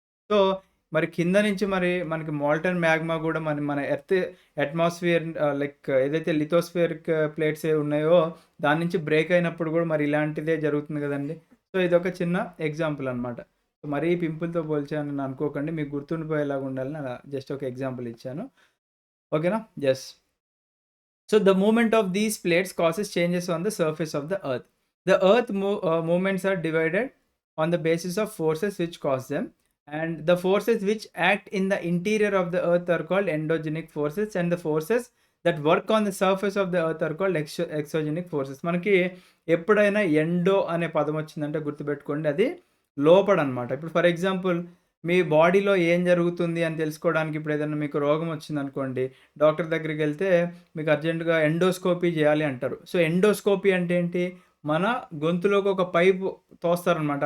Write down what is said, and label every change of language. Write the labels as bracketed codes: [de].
[te] So, మరి కింద నుంచి మరి మనకి మోల్టన్ మ్యాగ్మా గూడా మన మన ఎర్త్ అట్మాస్ఫియర్ లైక్ ఏదైతే లిథోస్ఫియరిక్ ప్లేట్స్ ఏవి ఉన్నాయో, దాని నుంచి బ్రేక్ అయినప్పుడు గూడా మరి ఇలాంటిదే జరుగుతుంది గదండీ. సో, ఇదొక చిన్న ఎగ్జాంపుల్ అనమాట. మరీ పింపుల్‌తో పోల్చానని అనుకోకండి. మీకు గుర్తుండిపోయేలాగా ఉండాలని అలా జస్ట్ ఒక ఎగ్జాంపుల్ ఇచ్చాను. ఓకేనా? Yes. [en] So the movement of these plates causes changes on the surface of the earth. The earth movements are divided on the basis of forces which cause them, and the forces which act in the interior of the earth are called endogenic forces, and the forces that work on the surface of the earth are called exogenic forces. [te] మనకి ఎప్పుడైనా endo అనే పదం వచ్చిందంటే గుర్తుపెట్టుకోండి, అది లోపడనమాట. ఇప్పుడు [en] for example [te] మీ బాడీలో ఏం జరుగుతుంది అని తెలుసుకోవడానికి ఇప్పుడు ఏదైనా మీకు రోగం వచ్చిందనుకోండి, డాక్టర్ దగ్గరికెళ్తే మీకు అర్జెంట్‌గా ఎండోస్కోపీ జేయాలి అంటారు. సో, ఎండోస్కోపీ అంటే ఏంటి? మన గొంతులోకి ఒక పైపు తోస్తారనమాట.